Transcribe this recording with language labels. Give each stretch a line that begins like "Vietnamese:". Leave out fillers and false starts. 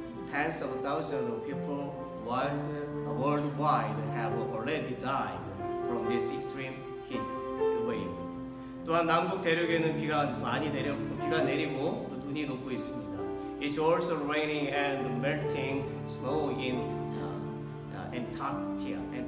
English: Tens of thousands of people worldwide have already died from this extreme heat wave.
Korean: 또한 남북 대륙에는 비가 내리고 또 눈이 녹고 있습니다.
English: It's also raining and melting snow in Antarctica.